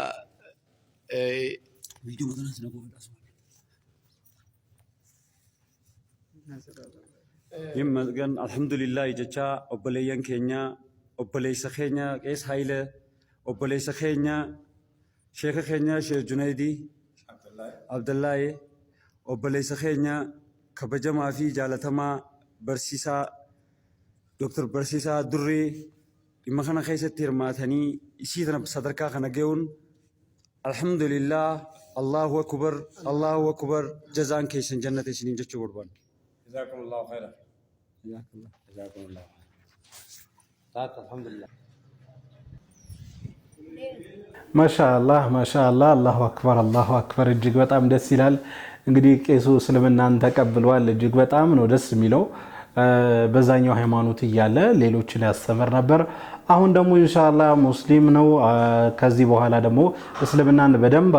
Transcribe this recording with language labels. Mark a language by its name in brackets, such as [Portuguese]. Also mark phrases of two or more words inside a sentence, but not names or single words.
[Oromo] ይመስገን። አልሐምዱሊላህ jecha obboleeyyan keenya obboleessa keenya Qees Hayilee obboleessa keenya Sheek keenya Sheek Junaydi Abdallaa obboleessa keenya kan baay'ee jaalatamaa Barsiisaa Doktor Barsiisaa Duree dhimma kana keessatti hirmaatanii isii tana sadarkaa kana ga'uun [Arabic] الحمد لله الله أكبر [Oromo] jazaan keessan jannata isiniin jechuu barbaanna. [Arabic] Jazakumullahu khairan. Jazakumullahu khairan. Alhamdulillah. ما شاء الله الله أكبر [Amharic] እጅግ በጣም ደስ ይላል። እንግዲህ ቄሱ እስልምናን ተቀብሏል። እጅግ በጣም ነው ደስ የሚለው። በዛኛው ሃይማኖት እያለ ሌሎችን ያስተምር ነበር። አሁን ደግሞ ኢንሻአላህ ሙስሊም ነው። ከዚህ በኋላ ደግሞ እስልምናን በደንብ